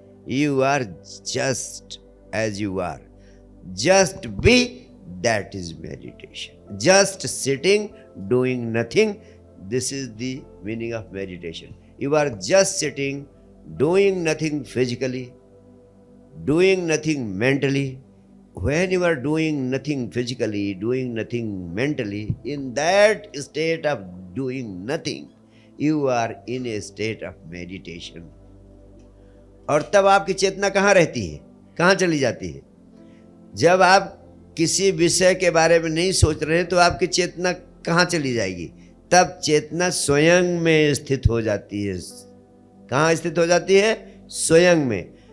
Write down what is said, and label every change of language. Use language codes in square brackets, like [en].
[en] You are just as you are, just be, that is meditation. Just sitting doing nothing, this is the meaning of meditation. You are just sitting doing nothing physically, doing nothing mentally. When you are doing nothing physically, doing nothing mentally, in that state of doing nothing, you are in a state of meditation. [hi] और तब आपकी चेतना कहाँ रहती है, कहाँ चली जाती है? जब आप किसी विषय के बारे में नहीं सोच रहे हैं तो आपकी चेतना कहाँ चली जाएगी? तब चेतना स्वयं में स्थित हो जाती है। कहाँ स्थित हो जाती है? स्वयं में।